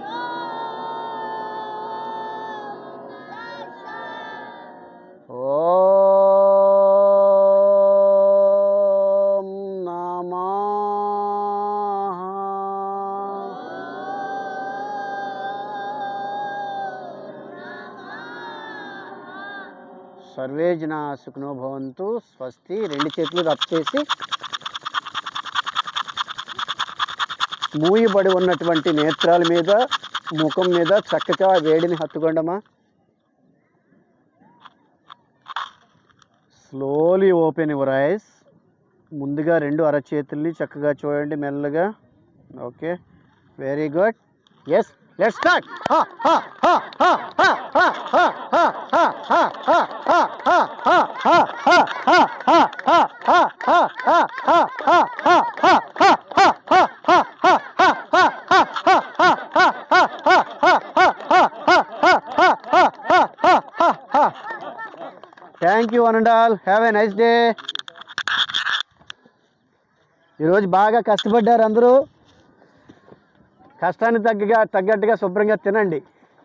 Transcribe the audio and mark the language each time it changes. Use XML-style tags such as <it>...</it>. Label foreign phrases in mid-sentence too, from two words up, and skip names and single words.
<sa>ॐ नमः. సర్వే జనా సుఖినో భవంతు. స్వస్తి.</sa> <te>2 చేతులు రబ్ చేసి మూయబడి ఉన్నటువంటి నేత్రాల మీద, ముఖం మీద చక్కగా వేడిని హత్తుకోండమా.</te> <en>slowly open your eyes.</en> <te>ముందుగా 2 అరచేతుల్ని చక్కగా చూడండి మెల్లగా.</te> <en>okay, very good. yes, let's start. thank you one and all. have a nice day.</en> <te>ఈరోజు బాగా కష్టపడ్డారు అందరూ. కష్టానికి తగ్గట్టుగా శుభ్రంగా తినండి.</te>